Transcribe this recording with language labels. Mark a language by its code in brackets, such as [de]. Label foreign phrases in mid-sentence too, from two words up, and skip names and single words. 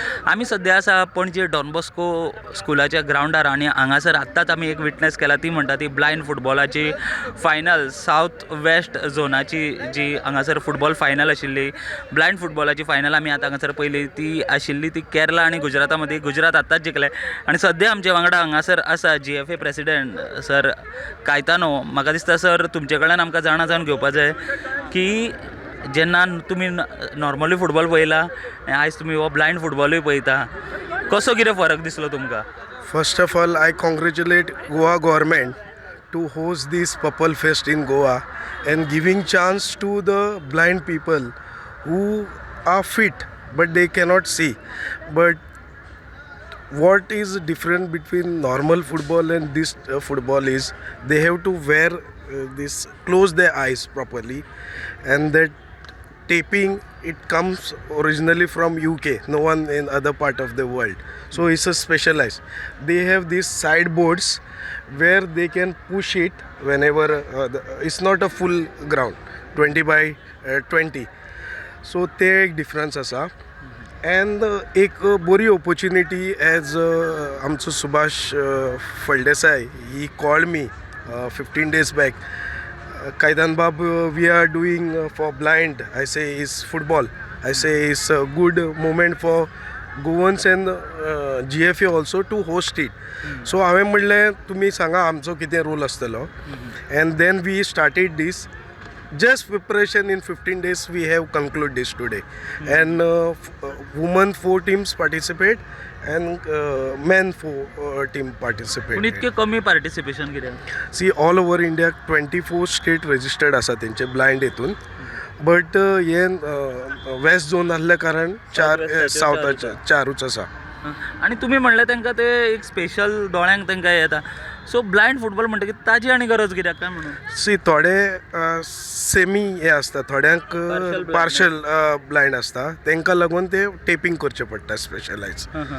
[kok] आम्ही सध्या असा पणजे डॉन बॉस्को स्कुलाच्या ग्राउंडार आणि हांगासर आत्ताच आमी एक विटनेस केला ती म्हणटा ती ब्लायंड फुटबॉलाची फायनल साऊथ वेस्ट झोनाची जी हांगासर फुटबॉल फायनल आशिल्ली ब्लायंड फुटबॉलाची फायनल आमी आतां हांगासर पयली ती आशिल्ली ती केरला आणि गुजराता मदीं गुजरात आत्ताच जिखले आणि सद्या आमचे वांगडा हांगासर आसा GFA प्रेसिडेंट सर कायतानो. म्हाका दिसता सर तुमचे कडल्यान आमकां जाणा जावन घेवपा जाय की जेन्ना तुमी नॉर्मली फुटबॉल पळयला आयज तुमी हो ब्लायंड फुटबॉलूय पळयता कसो कितें फरक दिसलो तुमकां? [en] First of all, I congratulate Goa government to host this Purple Fest in Goa and giving chance to the blind people who are fit but they cannot see. But what is different between normal football and this football is they have to wear this, close their eyes properly, and that taping it comes originally from UK, no one in other part of the world, so it's a specialized. They have these side boards where they can push it whenever it's not a full ground 20 by 20, so [kok] ते एक डिफरन्स आसा. [en] एंड [kok] एक बरी [en] opportunity as आमचो सुभाष फळदेसाय he called me 15 days back. Kaidan Bab, we are doing for blind. I say is football. I say it's a good moment for Goans and GFA also to host it. [kok] So हांवें म्हणलें तुमी सांगा आमचो कितें रोल आसतलो. [en] And then we started this. Just preparation in 15 days we have concluded this today. And women 4 teams participate and men 4 team participate. [kok] पूण इतके कमी पार्टिसिपेशन कित्याक? [en] See, all over India 24 state registered [kok] आसा तेंचे ब्लायंड हितून. बट हे [en] West zone [kok] आसल्या कारण 4 सावथाचे 4च आसा. आणि तुम्ही म्हणले तांकां ते एक स्पेशल दोळ्यांक तांकां येता. [en] So blind football [kok] म्हणटकीर ताजी आनी गरज कित्याक काय म्हणून? सी थोडे सेमी हे आसता, थोड्यांक [en] partial blind [kok] आसता, तांकां लागून ते टेपिंग करचें पडटा स्पेशलायज.